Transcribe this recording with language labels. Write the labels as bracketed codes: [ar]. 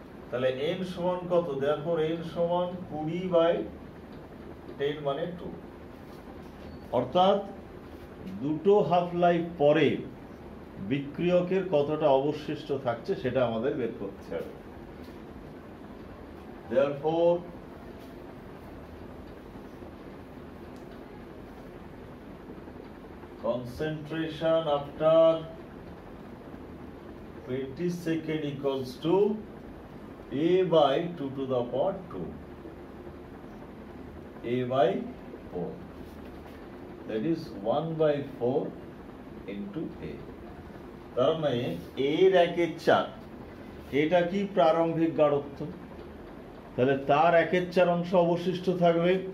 [bn] তাহলে n সমান কত? দেখো n সমান 20/10 মানে 2। অর্থাৎ দুটো হাফ লাইফ পরে বিক্রিয়কের কতটা অবশিষ্ট থাকছে সেটা আমাদের বের করতে হবে। [en] Therefore concentration after 20 second equals to A by 2 to the power 2, A by 4, that is 1 by 4 into A। [bn] তার মানে এর 1/4 এটা কি প্রারম্ভিক গাঢ়ত্ব, তাহলে তার 1/4 অংশ অবশিষ্ট থাকবে।